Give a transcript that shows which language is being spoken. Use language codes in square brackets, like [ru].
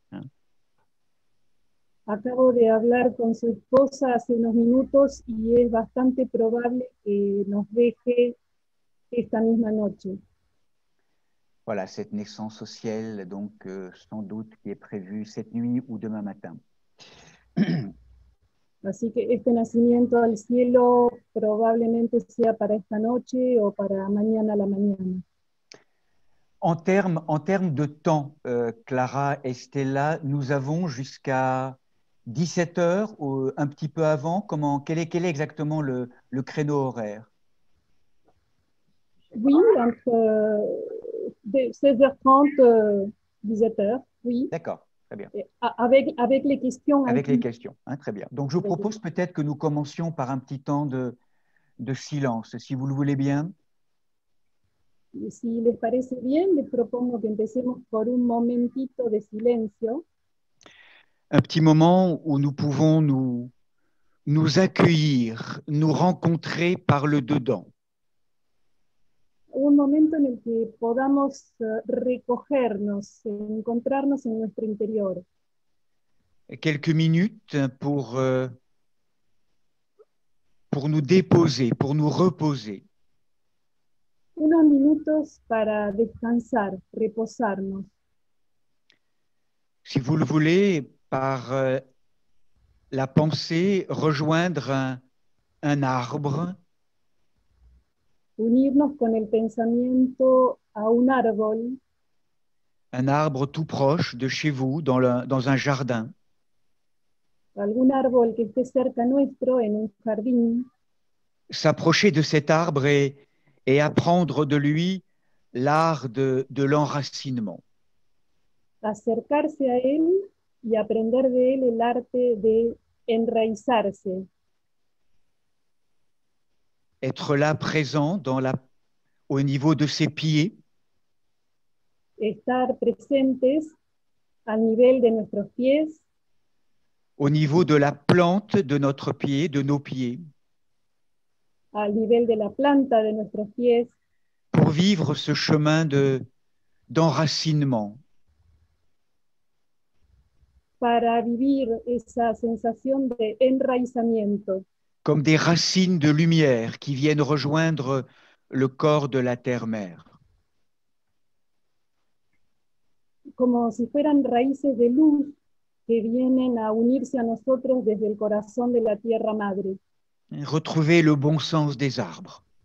[es] Hein. Acabo de hablar con su esposa hace unos minutos y es bastante probable que nos deje esta misma noche. [fr] Voilà, cette naissance au ciel, donc sans doute qui est prévue cette nuit ou demain matin. [es] Así que este nacimiento al cielo probablemente sea para esta noche o para mañana a la mañana. [fr] En termes de temps, Clara et Stella, nous avons jusqu'à 17 heures ou un petit peu avant. Quel est exactement le créneau horaire? Oui, entre 16h30, 17h, oui. D'accord, très bien. Avec les questions. Avec les questions, hein, très bien. Donc, je vous propose peut-être que nous commencions par un petit temps de silence, si vous le voulez bien. [es] Y si les parece bien, les propongo que empecemos por un momentito de silencio, [fr] Un petit moment où nous pouvons nous accueillir, nous rencontrer par le dedans. [es] un momento en el que podamos recogernos, encontrarnos en nuestro interior. [fr] Quelques minutes pour nous déposer, pour nous reposer. [es] Unos minutos para descansar, reposarnos. [fr] Si vous le voulez, par la pensée, rejoindre un arbre, [es] Unirnos con el pensamiento a un árbol [fr] tout proche de chez vous, dans un jardin, [es] algún árbol que esté cerca nuestro en un jardín, [fr] s'approcher de cet arbre et apprendre de lui l'art de l'enracinement. [es] acercarse a él y aprender de él el arte de enraizarse, [fr] Être là présent au niveau de ses pieds, [es] estar presentes al nivel de nuestros pies, [fr] au niveau de la plante de notre pied, de nos pieds, [es] al nivel de la planta de nuestros pies, [fr] pour vivre ce chemin d'enracinement. [es] para vivir esa sensación de enraizamiento, [fr] Comme des racines de lumière qui viennent rejoindre le corps de la terre-mère. [es] como si fueran raíces de luz que vienen a unirse a nosotros desde el corazón de la Tierra Madre. [fr] Retrouver le bon sens des arbres.